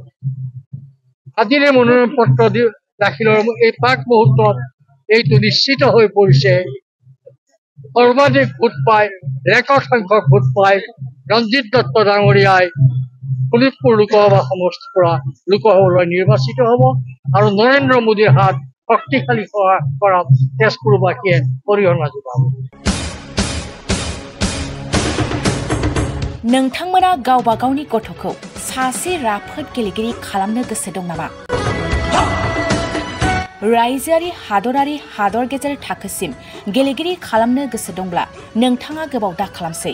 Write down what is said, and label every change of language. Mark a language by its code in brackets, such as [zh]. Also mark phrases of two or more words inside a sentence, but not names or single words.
[as] আজিৰে মনোনয়ন পত্ৰ দাখিলৰ এই প্ৰাক মুহূৰ্তত এইটো নিশ্চিত হৈ পৰিছে সৰ্বাধিক ভোট পায় ৰেকৰ্ড সংখ্যক ভোট পায় ৰঞ্জিত দত্ত ডাঙৰীয়াই শোণিতপুৰ লোকসভা সমষ্টিৰ পৰা লোকসভালৈ নিৰ্বাচিত হ'ব আৰু নৰেন্দ্ৰ মোদীৰ হাত শক্তিশালী কৰাত তেজপুৰবাসীয়ে অৰিহণা যোগাব। [brx] नोंथांमोना गावबा गावनि गथ'खौ सासे राफोद गेलेगिरि खालामनो गोसो दं नामा? रायजोआरि हादरारि हादर गेजेर थाखोसिम गेलेगिरि खालामनो गोसो दंब्ला नोंथाङा गोबाव दा खालामसै।